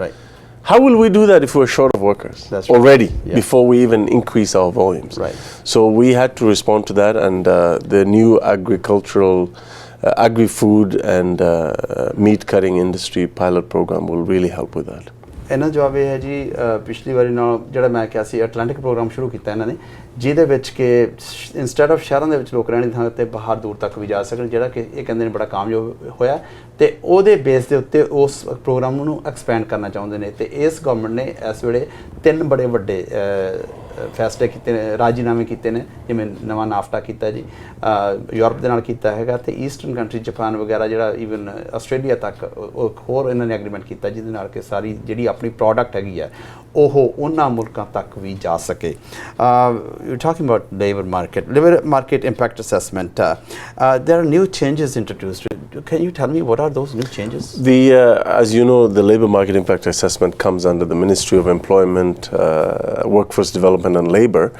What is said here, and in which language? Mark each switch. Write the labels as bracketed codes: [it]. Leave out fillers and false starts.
[en] Right. How will we do that if we're short of workers That's right. already, Yeah. before we even increase our volumes? Right. So we had to respond to that, and the new agricultural, agri-food and meat cutting industry pilot program will really help with that. [pa] ਇਹਨਾਂ ਜਵਾਬ ਇਹ ਹੈ ਜੀ ਪਿਛਲੀ ਵਾਰੀ ਨਾਲ ਜਿਹੜਾ ਮੈਂ ਕਿਹਾ ਸੀ ਐਟਲਾਂਟਿਕ ਪ੍ਰੋਗਰਾਮ ਸ਼ੁਰੂ ਕੀਤਾ ਇਹਨਾਂ ਨੇ ਜਿਹਦੇ ਵਿੱਚ ਕਿ ਇੰਸਟੈਡ ਆਫ ਸ਼ਹਿਰਾਂ ਦੇ ਵਿੱਚ ਲੋਕ ਰਹਿਣ ਦੀ ਥਾਂ ਤੇ ਬਾਹਰ ਦੂਰ ਤੱਕ ਵੀ ਜਾ ਸਕਣ, ਜਿਹੜਾ ਕਿ ਇਹ ਕਹਿੰਦੇ ਨੇ ਬੜਾ ਕਾਮਯਾਬ ਹੋਇਆ ਤੇ ਉਹਦੇ ਬੇਸ ਦੇ ਉੱਤੇ ਉਸ ਪ੍ਰੋਗਰਾਮ ਨੂੰ ਐਕਸਪੈਂਡ ਕਰਨਾ ਚਾਹੁੰਦੇ ਨੇ। ਤੇ ਇਸ ਗਵਰਨਮੈਂਟ ਨੇ ਇਸ ਵੇਲੇ 3 ਬੜੇ ਵੱਡੇ ਫੈਸਲੇ ਕੀਤੇ ਨੇ, ਰਾਜੀਨਾਮੇ ਕੀਤੇ ਨੇ, ਜਿਵੇਂ ਨਵਾਂ ਨਾਫਟਾ ਕੀਤਾ ਜੀ, ਯੂਰਪ ਦੇ ਨਾਲ ਕੀਤਾ ਹੈਗਾ, ਤੇ ਈਸਟਰਨ ਕੰਟਰੀ ਜਾਪਾਨ ਵਗੈਰਾ, ਜਿਹੜਾ ਈਵਨ ਆਸਟ੍ਰੇਲੀਆ ਤੱਕ ਹੋਰ ਇਹਨਾਂ ਨੇ ਐਗਰੀਮੈਂਟ ਕੀਤਾ, ਜਿਹਦੇ ਨਾਲ ਕਿ ਸਾਰੀ ਜਿਹੜੀ ਆਪਣੀ ਪ੍ਰੋਡਕਟ ਹੈਗੀ ਹੈ ਉਹ ਉਹਨਾਂ ਮੁਲਕਾਂ ਤੱਕ ਵੀ ਜਾ ਸਕੇ। [en] You're talking about labor market impact assessment. There are new changes introduced. Can you tell me what are those new changes? As you know, the labor market impact assessment comes under the Ministry of Employment, Workforce Development and Labor.